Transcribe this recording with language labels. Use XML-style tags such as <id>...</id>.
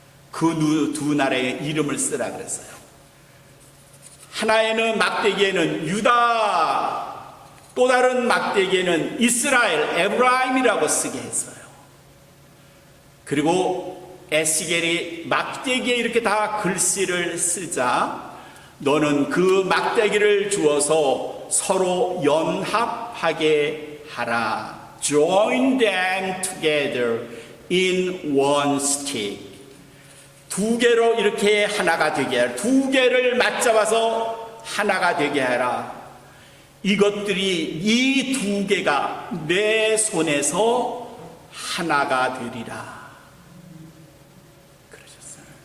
<ko>그 두 나라의 이름을 쓰라 그랬어요. 하나에는 막대기에는 유다, 또 다른 막대기에는 이스라엘, 에브라임이라고 쓰게 했어요. 그리고 에스겔이 막대기에 이렇게 다 글씨를 쓰자 너는 그 막대기를 주어서 서로 연합하게 하라.</ko> <en>Join them together in one stick.</en> <ko>2개로 이렇게 하나가 되게 하라. 2개를 맞잡아서 하나가 되게 하라. 이것들이 이 2개가 내 손에서 하나가 되리라. 그러셨어요.</ko>